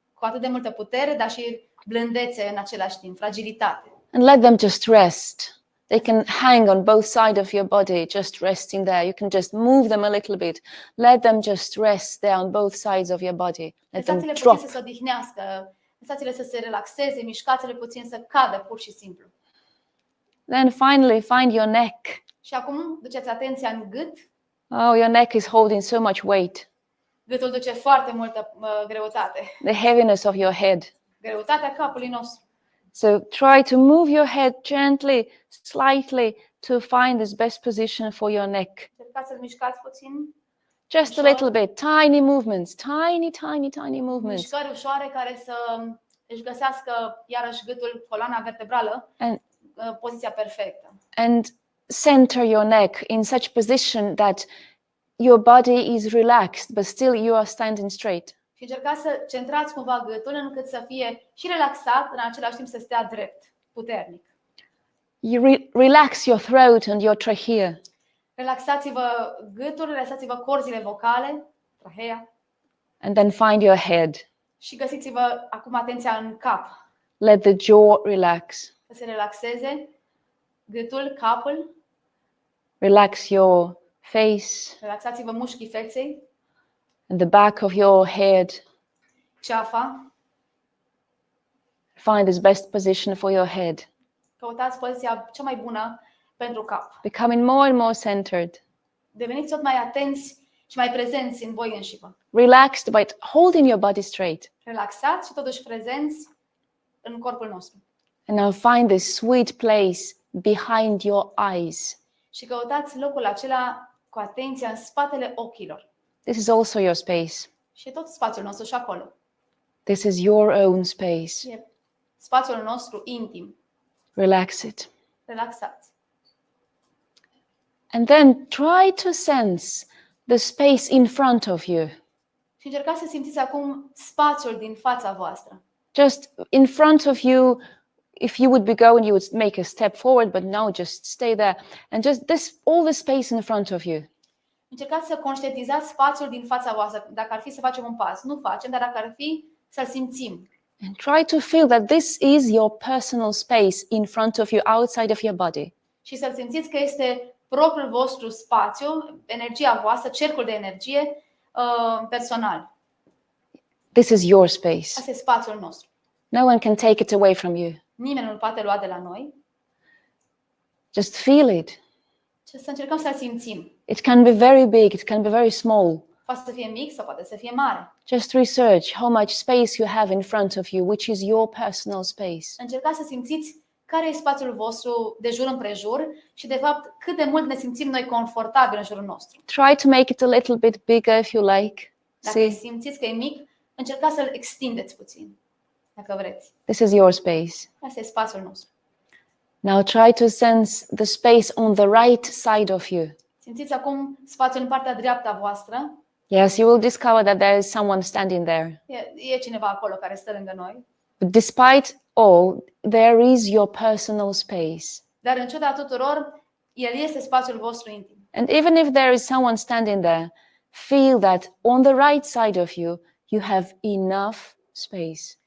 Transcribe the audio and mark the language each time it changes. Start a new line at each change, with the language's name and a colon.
Romanian: cu atât de multă putere, dar și blândețe în același timp, fragilitate.
English: And let them just rest. They can hang on both sides of your body, just resting there. You can just move them a little bit. Let them just rest there on both sides of your body. Let them
Romanian: Lăsați-le
English: drop.
Romanian: puțin să se odihnească, lăsați-le să se relaxeze, mișcați-le puțin să cadă pur și simplu.
English: Then finally, find your neck.
Romanian: Și acum duceți atenția în gât.
English: Oh, your neck is holding so much weight.
Romanian: Gâtul duce foarte multă greutate.
English: The heaviness of your head.
Romanian: Greutatea capului nostru.
English: So try to move your head gently, slightly, to find this best position for your neck.
Romanian: Încercați să-l mișcați puțin.
English: Just a little bit, tiny movements, tiny movements.
Romanian: Mișcări ușoare care să își găsească iarăși gâtul, coloana vertebrală,
English: And
Romanian: poziția perfectă.
English: and center your neck in such position that your body is relaxed, but still you are standing straight.
Romanian: Și încercați să centrați cumva gâtul încât să fie și relaxat, în același timp să stea drept, puternic.
English: You relax your throat and your trachea.
Romanian: Relaxați-vă gâtul, relaxați-vă corzile vocale, trahea,
English: And then find your head.
Romanian: și găsiți-vă acum atenția în cap.
English: Let the jaw relax.
Romanian: Să se relaxeze gâtul, capul,
English: Relax your face
Romanian: relaxați-vă mușchii feței,
English: and the back of your head.
Romanian: ceafa.
English: Find this best position for your head.
Romanian: Căutați poziția cea mai bună pentru cap.
English: Becoming more and more centered.
Romanian: Deveniți tot mai atenți și mai prezenți în voi înșivă.
English: Relaxed, but holding your body straight.
Romanian: Relaxați și totuși prezenți în corpul nostru.
English: And now find this sweet place behind your eyes.
Romanian: Și căutați locul acela cu atenția în spatele ochilor.
English: This is also your space.
Romanian: Și e tot spațiul nostru și acolo.
English: This is your own space.
Romanian: E spațiul nostru intim.
English: Relax it.
Romanian: Relaxați.
English: And then try to sense the space in front of you.
Romanian: Și Și încercați să simțiți acum spațiul din fața voastră.
English: Just in front of you, if you would be going, you would make a step forward, but now just stay there. And just all the space in front of you.
Romanian: Încercați să conștientizați spațiul din fața voastră. Dacă ar fi să facem un pas, nu facem, dar dacă ar fi să-l simțim.
English: And try to feel that this is your personal space in front of you, outside of your body.
Romanian: Și să-l simțiți că este propriul vostru spațiu, energia voastră, cercul de energie personal.
English: This is your space.
Romanian: Asta e spațiul nostru.
English: No one can take it away from you.
Romanian: Nimeni nu-l poate lua de la noi.
English: Just feel it.
Romanian: Și să încercăm să-l simțim.
English: It can be very big, it can be very small.
Romanian: Poate să fie mic sau poate să fie mare.
English: Just research how much space you have in front of you, which is your personal space.
Romanian: Încercați să simțiți care e spațiul vostru de jur împrejur și, de fapt, cât de mult ne simțim noi confortabil în jurul nostru.
English: Try to make it a little bit bigger if you like.
Romanian: Dacă
English: See,
Romanian: simțiți că e mic, încercați să-l extindeți puțin, dacă vreți.
English: this is your space.
Romanian: Asta e spațiul nostru.
English: Now try to sense the space on the right side of you.
Romanian: Simțiți acum spațiul în partea dreaptă a voastră.
English: Yes, you will discover that there is someone standing there.
Romanian: E cineva acolo care stă lângă noi.
English: But despite all, there is your personal space.
Romanian: Dar în ciuda tuturor, el este spațiul vostru intim.
English: And even if there is someone standing there, feel that on the right side of you, you have enough space.